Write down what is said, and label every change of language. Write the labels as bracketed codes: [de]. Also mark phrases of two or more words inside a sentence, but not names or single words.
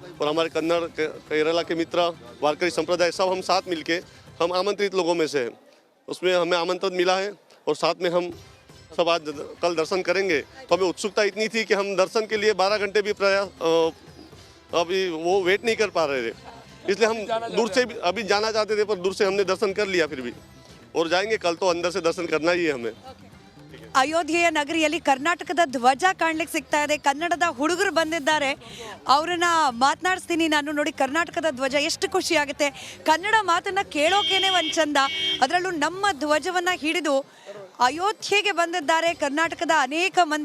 [hi] और हमारे कन्नड़ केरला के मित्र वारकरी संप्रदाय सब हम साथ मिलके हम आमंत्रित लोगों में से हैं, उसमें हमें आमंत्रण मिला है और साथ में हम सब आज कल दर्शन करेंगे। तो हमें उत्सुकता इतनी थी कि हम दर्शन के लिए 12 घंटे भी प्रयास अभी वो वेट नहीं कर पा रहे थे, इसलिए हम दूर से अभी जाना चाहते थे, पर दूर से हमने दर्शन कर लिया फिर भी, और जाएंगे कल। तो अंदर से दर्शन करना ही है हमें। [kn] ಅಯೋಧ್ಯೆಯ ನಗರಿಯಲ್ಲಿ ಕರ್ನಾಟಕದ ಧ್ವಜ ಕಾಣ್ಲಿಕ್ಕೆ ಸಿಗ್ತಾ ಇದೆ. ಕನ್ನಡದ ಹುಡುಗರು ಬಂದಿದ್ದಾರೆ, ಅವ್ರನ್ನ ಮಾತನಾಡಿಸ್ತೀನಿ ನಾನು. ನೋಡಿ, ಕರ್ನಾಟಕದ ಧ್ವಜ ಎಷ್ಟು ಖುಷಿ ಆಗುತ್ತೆ. ಕನ್ನಡ ಮಾತನ್ನ ಕೇಳೋಕೇನೆ ಒಂದು ಚಂದ, ಅದರಲ್ಲೂ ನಮ್ಮ ಧ್ವಜವನ್ನ ಹಿಡಿದು ಅಯೋಧ್ಯೆಗೆ ಬಂದಿದ್ದಾರೆ ಕರ್ನಾಟಕದ ಅನೇಕ ಮಂದಿ.